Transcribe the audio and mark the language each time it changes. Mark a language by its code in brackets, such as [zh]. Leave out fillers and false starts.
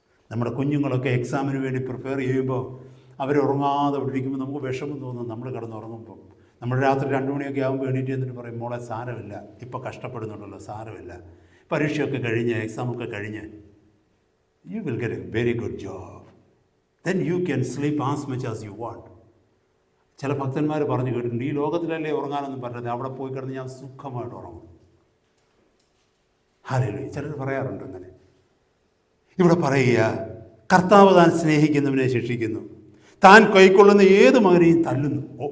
[ml] നമ്മുടെ കുഞ്ഞുങ്ങളൊക്കെ എക്സാമിന് വേണ്ടി പ്രിപ്പയർ ചെയ്യുമ്പോൾ അവരുറങ്ങാതെ വിട്ടിരിക്കുമ്പോൾ നമുക്ക് വിഷമം തോന്നും. നമ്മൾ കിടന്നുറങ്ങുമ്പോൾ നമ്മൾ രാത്രി 2 മണിയൊക്കെ ആകുമ്പോൾ എണീറ്റ് എന്നിട്ട് പറയും, മോളെ സാരമില്ല, ഇപ്പോൾ കഷ്ടപ്പെടുന്നുണ്ടല്ലോ, സാരമില്ല, പരീക്ഷയൊക്കെ കഴിഞ്ഞ് എക്സാമൊക്കെ കഴിഞ്ഞ് [en] you will get a very good job. Then you can sleep as much as you want. [ml] ചില ഭക്തന്മാർ പറഞ്ഞു കേട്ടിട്ടുണ്ട്, ഈ ലോകത്തിലല്ലേ ഉറങ്ങാനൊന്നും പറ്റത്തില്ല, അവിടെ പോയി കിടന്ന് ഞാൻ സുഖമായിട്ട് ഉറങ്ങും. ഹല്ലേലൂയ. ചിലർ പറയാറുണ്ട് അങ്ങനെ. ഇവിടെ പറയുക, കർത്താവ് താൻ സ്നേഹിക്കുന്നവനെ ശിക്ഷിക്കുന്നു, താൻ കൈക്കൊള്ളുന്ന ഏത് മകനെയും തല്ലുന്നു.